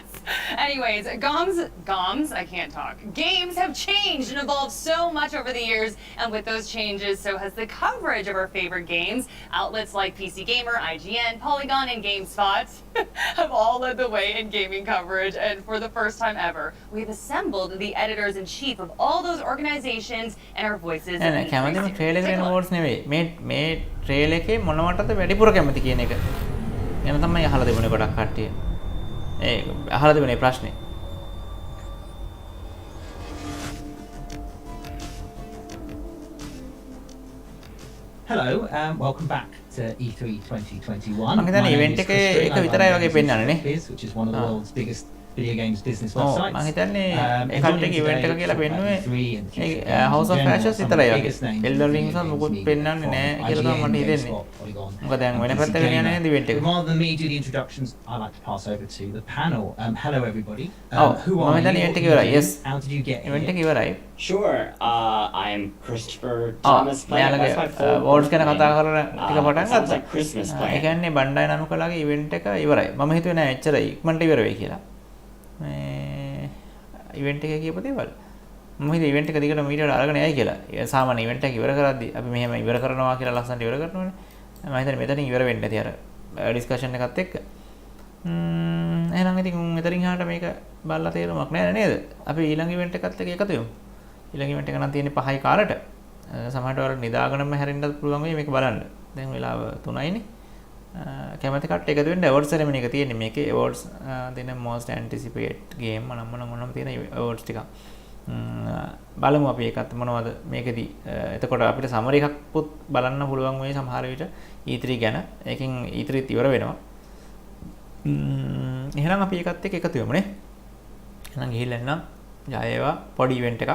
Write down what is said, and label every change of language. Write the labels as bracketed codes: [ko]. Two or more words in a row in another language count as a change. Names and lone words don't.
[en] Anyways, GOMS, I can't talk. Games have changed and evolved so much over the years, and with those changes, so has the coverage of our favorite games. Outlets like PC Gamer, IGN, Polygon, and GameSpot have all led the way in gaming coverage, and for the first time ever, we've assembled the editors-in-chief of all those organizations and our voices. [si] නෑ කැමතිම ට්‍රේලර් එකේ නෝට්ස් නෙවෙයි මේ ට්‍රේලර් එකේ මොනවටද වැඩිපුර කැමති කියන එක. එහෙම තමයි අහලා තිබුණේ ගොඩක් කට්ටිය. ඒ අහලා තිබුණේ ප්‍රශ්නේ. [en] Hello, welcome back to E3 2021. [si] මම හිතන්නේ ඉවෙන්ට් එකේ එක විතරයි වගේ පෙන්නන්නේ නේ. [en] Which is one of the world's biggest video games business websites. [si] මම හිතන්නේ ඒකට ඉවෙන්ට් එක කියලා පෙන්නුවේ House of Ashes විතරයි වගේ. Elden Ring වත් මොකුත් පෙන්වන්නේ නැහැ කියලා තමයි මට හිතෙන්නේ. මොකද දැන් වෙන පැත්තකට යන්නේ නේද ඉවෙන්ට් එක. [en] Rather than me do the introductions, I like to pass over to the panel. Hello everybody. Who [si] මම [en] are [si] හිතන්නේ [en] you? [si] ඉවෙන්ට් එක ඉවරයි. [en] Yes. How did you get here? [si] ඉවෙන්ට් එක ඉවරයි. [en] Sure. I'm Christopher Thomas playing. That's my full [si] awards ගැන කතා කරන ටික පටන් [en] sounds [si] ගත්තා. [en] like Christmas [si] ඒ [en] playing. [si] කියන්නේ Bandai Namco ලාගේ ඉවෙන්ට් එක ඉවරයි. මම හිතුවේ නෑ එච්චර ඉක්මනට ඉවර වෙයි කියලා. මේ ඉවෙන්ට් එක කියපු දේවල් මම හිතුවේ ඉවෙන්ට් එක දිගටම මීටර් අරගෙන යයි කියලා. ඒ සාමාන්‍ය ඉවෙන්ට් එක ඉවර කරද්දී අපි මෙහෙම ඉවර කරනවා කියලා ලස්සනට ඉවර කරනවනේ. මම හිතන්නේ මෙතනින් ඉවර වෙන්නේ නැති අර ඩිස්කෂන් එකත් එක්ක. එහෙනම් ඉතින් මෙතනින් එහාට මේක බලලා තේරුමක් නැහැ නේද? අපි ඊළඟ ඉවෙන්ට් එකත් එක්ක එකතු වෙමු. ඊළඟ ඉවෙන්ට් එක නම් තියෙන්නේ 5යි කාලට. සමහරට වල නිදාගෙනම හැරෙන්නත් පුළුවන් වෙයි මේක බලන්න. දැන් වෙලාව 3යිනේ. කැමති කට්ටිය එකතු වෙන්න [en] awards ceremony [si] එක තියෙන්නේ මේකේ awards දෙන [en] most anticipated game [si] මොනම තියෙන awards ටික. බලමු අපි ඒකත් මොනවද මේකෙදි. එතකොට අපිට summary එකක් පුත් බලන්න පුළුවන් වෙයි සමහර විට E3 ගැන. ඒකෙන් E3 ඉවර වෙනවා. එහෙනම් අපි ඒකත් එක්ක එකතු වෙමු නේ. එහෙනම් ගිහිල්ලා එන්නම්. ජය වේවා පොඩි event එකක්.